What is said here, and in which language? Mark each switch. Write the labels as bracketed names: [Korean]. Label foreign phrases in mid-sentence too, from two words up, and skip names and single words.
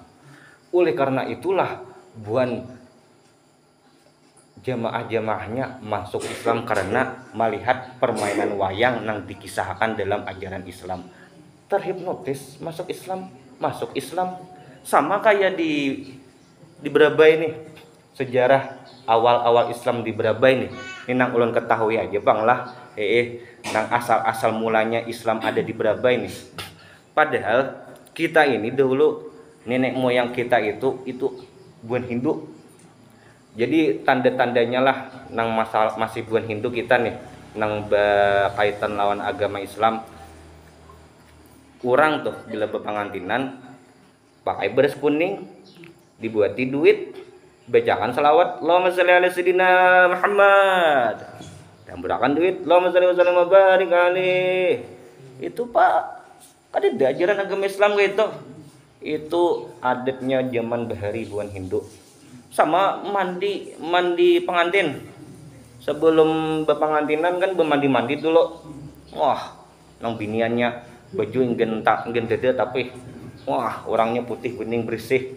[Indonesian] Oleh karena itulah buan jamaah-jamaahnya masuk Islam karena melihat permainan wayang yang dikisahkan dalam ajaran Islam. Terhipnotis masuk Islam. [Banjar] Sama kayak di Berabai nih sejarah awal-awal Islam di Barabai nih. Ini nang ulun ketahui aja bang lah. Nang asal-asal mulanya Islam ada di Barabai nih. [Indonesian] Padahal kita ini dulu nenek moyang kita itu bukan Hindu. [Banjar] Jadi tanda-tandanya lah nang masih bukan Hindu kita nih, nang berkaitan lawan agama Islam. Kurang tuh bila berpengantinan pakai beras kuning, dibuati duit, bacakan selawat [Arabic] اللهم صل على سيدنا محمد, [Banjar] dan berakan duit [Arabic] اللهم صل وسلم وبارك عليه. [Indonesian] Itu pak, ada ajaran agama Islam gitu. [Banjar] Itu adatnya zaman bahari bukan Hindu. [Indonesian] Sama mandi pengantin sebelum berpengantinan kan bermandi dulu. [Banjar] Wah, nang biniannya baju ingin dada tapi wah orangnya putih bening bersih.